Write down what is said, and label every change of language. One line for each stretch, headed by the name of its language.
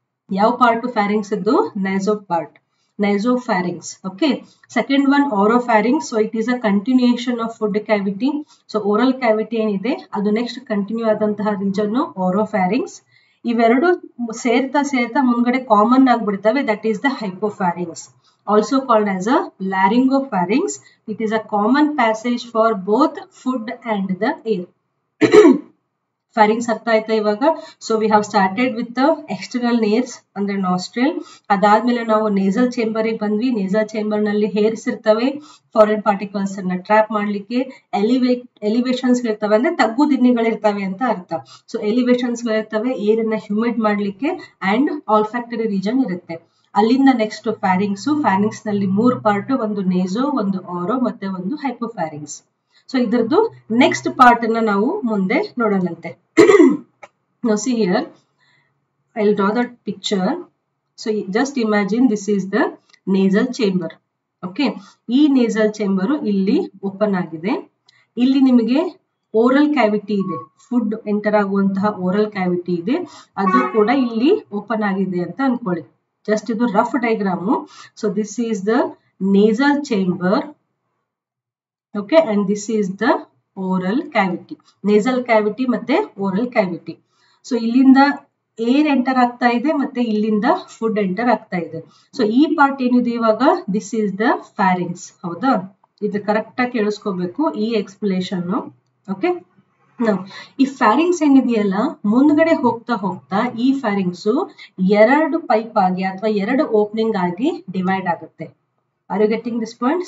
Kannada: ಯಾವ part pharynx ಇದ್ದು? ನೇಸೋ part, ನೇಸೋಫ್ಯಾರಿಂಗ್ಸ್.
English: Okay, second one oropharynx. So it is a continuation of food cavity.
Kannada: So oral cavity ಏನಿದೆ ಅದು next continue ಆದಂತಹ region ಓರೋಫ್ಯಾರಿಂಗ್ಸ್. ಇವೆರಡು ಸೇರ್ತಾ ಮುಂದ್ಗಡೆ common ಆಗ್ಬಿಡ್ತವೆ.
English: That is the hypopharynx. Also called as a laryngopharynx. It is a common passage for both food and the air.
Kannada: Pharynx ಅರ್ಥ ಆಯ್ತಾ ಇವಾಗ?
English: so we have started with the external nares
Kannada: ಅಂದ್ರೆ nostril. ಅದಾದ್ಮೇಲೆ ನಾವು ನೇಸಲ್ ಚೇಂಬರ್ ಗೆ ಬಂದ್ವಿ. Nasal chamber ನಲ್ಲಿ hairs ಇರ್ತವೆ, ಫಾರಿನ್ ಪಾರ್ಟಿಕಲ್ಸ್ ಅನ್ನ ಟ್ರಾಪ್ ಮಾಡ್ಲಿಕ್ಕೆ. ಎಲಿವೇಶನ್ಸ್ ಇರ್ತವೆ ಅಂದ್ರೆ ತಗ್ಗು ದಿನ್ನಿಗಳಿರ್ತವೆ ಅಂತ ಅರ್ಥ. ಸೊ ಎಲಿವೇಶನ್ಸ್ ಗಳಿರ್ತವೆ ಏರ್ ಅನ್ನ ಹ್ಯೂಮಿಡ್ ಮಾಡ್ಲಿಕ್ಕೆ, ಅಂಡ್ ಆಲ್ಫ್ಯಾಕ್ಟರಿ ರೀಜನ್ ಇರುತ್ತೆ. ಅಲ್ಲಿಂದ ನೆಕ್ಸ್ಟ್ ಫ್ಯಾರಿಂಗ್ಸ್. ಫ್ಯಾರಿಂಗ್ಸ್ ನಲ್ಲಿ 3 ಪಾರ್ಟ್, ಒಂದು ನೇಸೋ, ಒಂದು ಓರೋ ಮತ್ತೆ ಒಂದು ಹೈಪೋಫ್ಯಾರಿಂಗ್ಸ್. ಸೊ ಇದರದ್ದು ನೆಕ್ಸ್ಟ್ ಪಾರ್ಟ್ ಅನ್ನ ನಾವು ಮುಂದೆ ನೋಡೋಣಂತೆ.
English: Now see here, I'll draw that picture. So just imagine this is the nasal chamber.
Kannada: Okay, ಈ nasal chamber ಇಲ್ಲಿ ಓಪನ್ ಆಗಿದೆ. ಇಲ್ಲಿ ನಿಮಗೆ ಓರಲ್ ಕ್ಯಾವಿಟಿ ಇದೆ, ಫುಡ್ ಎಂಟರ್ ಆಗುವಂತಹ ಓರಲ್ ಕ್ಯಾವಿಟಿ ಇದೆ, ಅದು ಕೂಡ ಇಲ್ಲಿ ಓಪನ್ ಆಗಿದೆ ಅಂತ ಅನ್ಕೊಳ್ಳಿ. ಜಸ್ಟ್ ಇದು rough diagram. So this is the nasal chamber.
English: Okay, and this is the oral cavity. Nasal cavity ಮತ್ತೆ oral cavity.
Kannada: ಸೊ ಇಲ್ಲಿಂದ ಏರ್ ಎಂಟರ್ ಆಗ್ತಾ ಇದೆ ಮತ್ತೆ ಇಲ್ಲಿಂದ ಫುಡ್ ಎಂಟರ್ ಆಗ್ತಾ ಇದೆ. ಸೊ ಈ ಪಾರ್ಟ್ ಏನಿದೆ ಇವಾಗ
English: This is the pharynx.
Kannada: ಹೌದಾ? ಇದು ಕರೆಕ್ಟ್ ಆಗಿ ಕೇಳಿಸ್ಕೋಬೇಕು ಈ ಎಕ್ಸ್ಪ್ಲೇಷನ್. ಓಕೆ, ಈ ಫ್ಯಾರಿಂಗ್ಸ್ ಏನಿದೆಯಲ್ಲ ಮುಂದ್ಗಡೆ ಹೋಗ್ತಾ ಹೋಗ್ತಾ ಈ ಫ್ಯಾರಿಂಗ್ಸ್ 2 ಪೈಪ್ ಆಗಿ ಅಥವಾ 2 ಓಪನಿಂಗ್ ಆಗಿ ಡಿವೈಡ್ ಆಗುತ್ತೆ.
English: Are you getting this point?